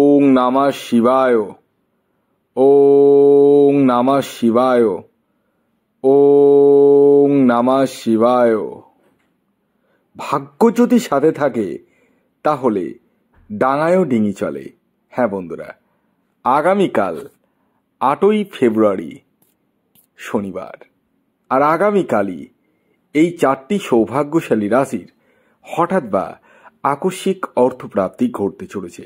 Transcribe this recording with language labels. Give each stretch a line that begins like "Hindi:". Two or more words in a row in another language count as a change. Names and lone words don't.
Sanskrit: নমঃ শিবায়। ওং নমঃ শিবায়। ওং নমঃ শিবায়।
Bangla: ভাগ্য যদি সাথে থাকে তাহলে ডাঙায়ও ডিঙি চলে। হ্যাঁ বন্ধুরা, আগামীকাল 8ই ফেব্রুয়ারি শনিবার, আর আগামীকালই এই 4টি সৌভাগ্যশালী রাশির হঠাৎ বা আকস্মিক অর্থপ্রাপ্তি ঘটতে চলেছে।